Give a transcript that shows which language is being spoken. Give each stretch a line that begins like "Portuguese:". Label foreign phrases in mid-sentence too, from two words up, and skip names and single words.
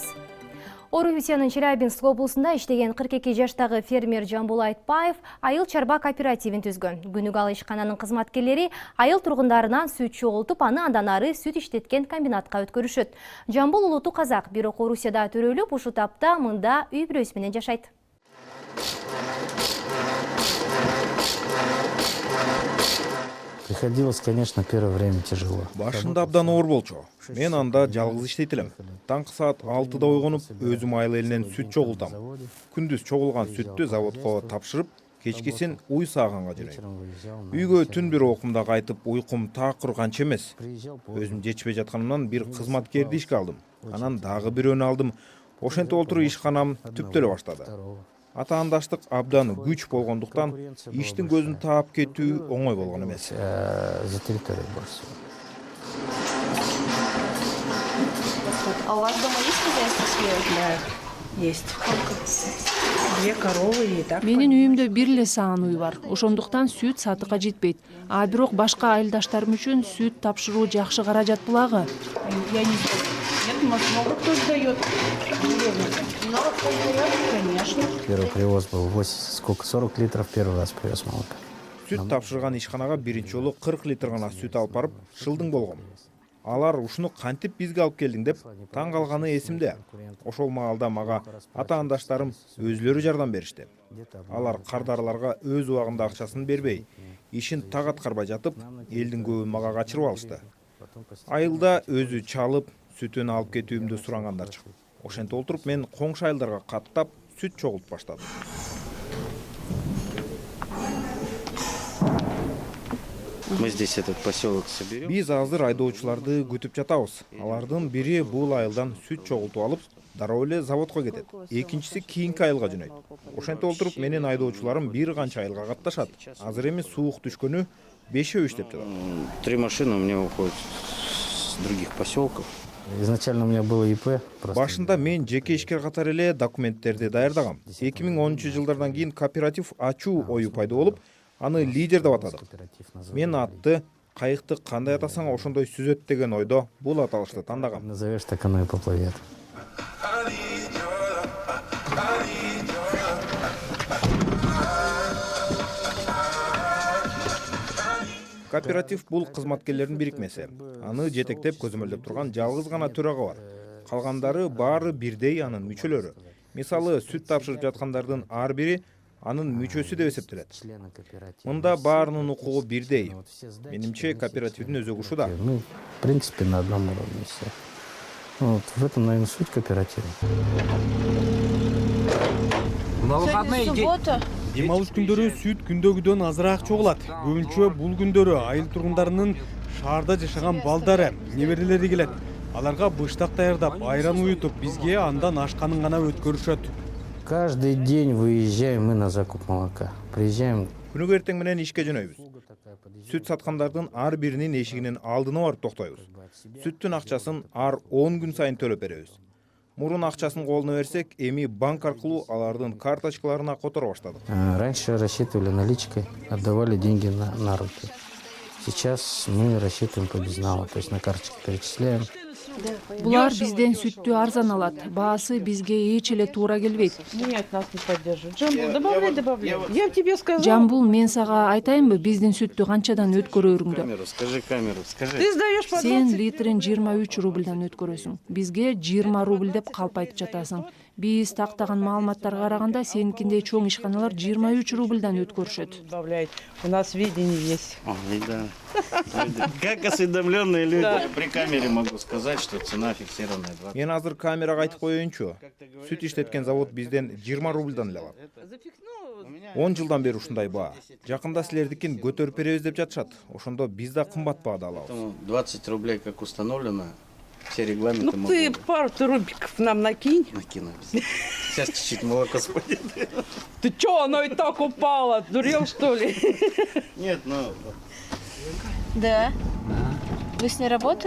Kyrgyz: Орусиянын Челябинск облусунда иштеген 42 жаштагы фермер Жамбул Айтбаев айыл чарба кооперативин түзгөн. Күнүгө ал ишкананын кызматкерлери айыл тургундарынан сүт чогултуп, аны андан ары сүт иштеткен комбинатка өткөрүшөт. Жамбул улуту казак, бирок Орусияда төрөлүп, ушул тапта мында үй бүлөсү менен жашайт.
Russian: Приходилось, конечно, первое время тяжело.
Kyrgyz: Башында абдан оор болчу. Мен анда жалгыз иштейт элем. Таңкы саат 6-да ойгонуп, өзүм айыл элинен сүт чогултам. Күндүз чогулган сүттү заводко тапшырып, кечкисин уй сааганга жүрөйм. Үйгө түн бир окумда кайтып, уйкум такыр канча эмес. Өзүм жетишпей жатканымдан бир кызматкерди ишке алдым. Анан дагы бирөөнү алдым. Ошентип отуруп ишканам түптөлө баштады. Атаандаштык абдан күч болгондуктан иштин көзүн таап кетүү оңой болгон эмес.
Russian: За территорией больше. А у вас дома есть хозяйство свое? есть. Две коровы и так.
Kyrgyz: Менин үйүмдө бир эле саан үй бар. Ошондуктан сүт сатыкка жетпейт. А бирок башка айылдаштарым үчүн сүт тапшыруу жакшы каражат булагы.
Russian: Я не знаю. Нет, может, много кто дает. Много кто дает, конечно. Первый привоз был 40 литров первый раз привез молока.
Kyrgyz: Сүт тапшырган ишканага биринчи жолу 40 литр гана сүт алып барып, шылдың болгон. Алар ушуну кантип бизге алып келдиң деп таң калганы эсимде. Ошол маалда мага ата-андаштарым өзлөрү жардам беришти. Алар кардарларга өз убагында акчасын бербей, ишин так аткарбай жатып, элдин көбүн мага качырып алышты. Айылда өзү чалып, сүтүн алып кетүүмдү сурагандар чыгып. Ошентип олтуруп мен коңшу айылдарга каттап сүт чогултуп баштадым.
Russian: Мы здесь этот поселок соберем.
Kyrgyz: Биз азыр айдоочуларды күтүп жатабыз. Алардын бири бул айылдан сүт чогултуп алып, дароо эле заводко кетет. Экинчиси кийинки айылга жөнөйт. Ошентип олтуруп менин айдоочуларым бир канча айылга катташат. Азыр эми суук түшкөнү 5 иштеп жатат.
Russian: 3 машины у меня уходят с других поселков. Изначально у меня было ИП.
Kyrgyz: Башында мен жеке ишкер катары эле документтерди даярдагам. 2010-жылдардан кийин кооператив ачуу ою пайда болуп, аны лидер деп атадык. Мен атты, кайыкты кандай атасаң ошондой сүзөт деген ойдо бул аталышты тандагам.
Russian: Назовешь, так оно и поплывет.
Kyrgyz: Кооператив бул кызматкерлердин бирикмеси. Аны жетектеп көзөмөлдөп турган жалгыз гана төрага бар. Калгандары баары бирдей анын мүчөлөрү. Мисалы, сүт тапшырып жаткандардын ар бири анын мүчөсү деп эсептелет. Мында баарынын укугу бирдей. Менимче кооперативдин өзөгү ушуда.
Russian: Мы, в принципе, на одном уровне все. Вот в этом, наверное, суть кооператива. На выходные суббота.
Kyrgyz: Дем алыш күндөрү сүт күндөгүдөн азыраак чогулат. Көбүнчө бул күндөрү айыл тургундарынын шаарда жашаган балдары, неберелери келет. Аларга быштак даярдап, айран уютуп, бизге андан ашканын гана өткөрүшөт.
Russian: Каждый день выезжаем мы на закуп молока. Приезжаем.
Kyrgyz: Күнүгө эртең менен ишке жөнөйбүз. Сүт саткандардын ар биринин эшигинин алдына барып токтойбуз. Сүттүн акчасын ар 10 күн сайын төлөп беребиз. Мурун акчасын колуна берсек, эми банк аркылуу алардын карточкаларына которо баштадык.
Russian: Раньше рассчитывали наличкой, отдавали деньги на руки. Сейчас мы рассчитываем по безналу, то есть на карточке перечисляем.
Kyrgyz: Булар бизден сүттү арзан алат. Баасы бизге эч эле туура келбейт.
Russian: Нет, нас не поддерживают. Джамбул, добавляй. Я тебе сказала.
Kyrgyz: Жамбул, мен сага айтайынбы, биздин сүттү канчадан өткөрөрүңдү?
Russian: Камеру, скажи. Ты сдаешь по 20.
Kyrgyz: Сен литрин 23 рубльдан өткөрөсүң. Бизге 20 рубль деп калп айтып жатасың. Биз тактаган маалыматтарга караганда сеникиндей чоң ишканалар 23 рубльдан өткөрүшөт.
Russian: Добавляй. У нас видение есть. Ой, да. Как осведомленные люди. При камере могу сказать, что цена фиксированная 20.
Kyrgyz: Мен азыр камерага айтып коеюнчу. Сүт иштеткен завод бизден 20 рубльдан эле алат. 10 жылдан бери ушундай баа. Жакында силердикин көтөрүп беребиз деп жатышат. Ошондо биз да кымбат баада алабыз.
Russian: 20 рублей, как установлено. Все регламенты Ну могут ты быть. пару рубиков нам накинь. Накину. Сейчас чуть-чуть молоко спадет. Ты чё, оно и так упало? Дурел, что ли? Нет, ну... Да. Вы с ней работали?